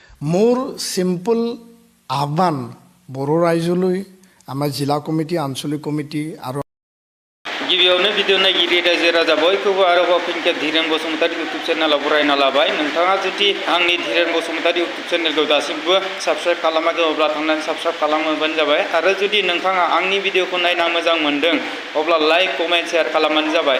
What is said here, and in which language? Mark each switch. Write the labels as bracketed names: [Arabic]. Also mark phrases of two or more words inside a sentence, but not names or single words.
[Assamese] মোৰ সিম্পল আহ্বান বড়ো ৰাইজলৈ আমাৰ জিলা কমিটি আঞ্চলিক কমিটি আৰু [Bodo] गिबियावनो भिडिअ नायगिरि रायजो राजा बयखौबो आरोबाव फिनखे धीरेन बसुमतारी इउटुब चेनेलाव बरायना लाबाय। नोंथाङा जुदि आंनि धीरेन बसुमतारी इउटुब चेनेलखौ दासिमबो साबस्क्राइब खालामाखै अब्ला थांनानै साबस्क्राइब खालामोबानो जाबाय आरो जुदि नोंथाङा आंनि भिडिअखौ नायना मोजां मोनदों अब्ला [English] like comment share [Bodo] खालामबानो जाबाय।